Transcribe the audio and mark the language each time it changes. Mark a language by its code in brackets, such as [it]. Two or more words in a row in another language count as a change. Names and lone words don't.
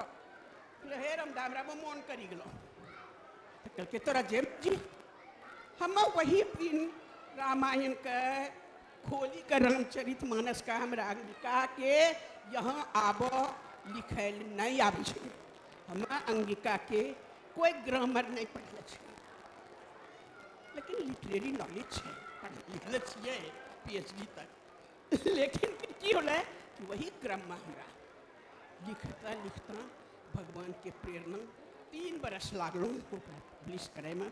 [anp] हे रामदास हमरा मन करी गेलो कल के तोरा जे जी हम वही दिन रामायण के खोली कर रामचरितमानस का हमरा अंगिका के यहाँ आब लिखल नहीं आबै छै। हम अंगिका के कोई ग्रामर नहीं पढ़ले छै, लेकिन [en] literary knowledge [anp] है, लिखले छिए PhD तक। लेकिन की होले वही क्रम में हमरा लिखता लिखता भगवान के प्रेरणा 3 बरस लागलो पब्लिश करे में।